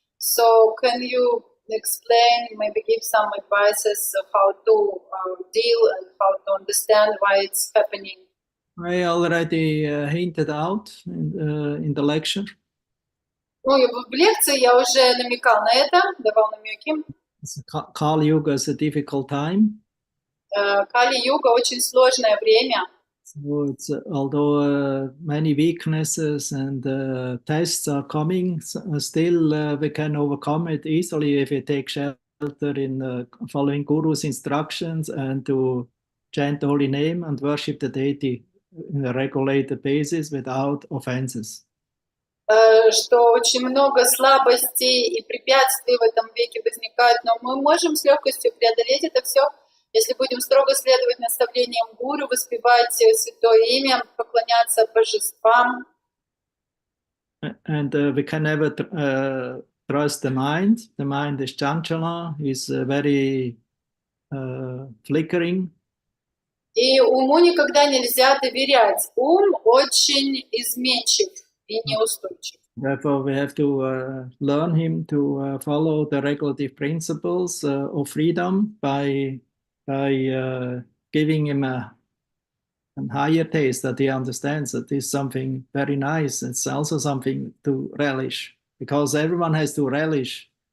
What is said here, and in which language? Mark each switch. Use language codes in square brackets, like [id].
[en] So can you explain, maybe give some advices of how to deal and how to understand why it's happening? I already hinted out in the lecture. [ru] Ну, в лекции я уже намекал на это, давал намеки. [en] Kali Yuga is a difficult time. [ru] Кали-юга очень сложное время. [en] So it's, although many weaknesses and tests are coming, still we can overcome it easily if we take shelter in following Guru's instructions and to chant the holy name and worship the deity in a regulated basis without offenses. [ru] Что очень много слабостей и препятствий в этом веке возникает, но мы можем с легкостью преодолеть это все, если будем строго следовать наставлениям гуру, воспевать святое имя, поклоняться божествам. [en] And we can never trust the mind. The mind is chanchala, is very flickering. [ru] И уму никогда нельзя доверять. Ум очень изменчив и неустойчив. [en] Therefore, we have to learn him to follow the regulative principles of freedom by giving him a higher taste that he understands that is something very nice. It's also something to relish, because everyone has to relish.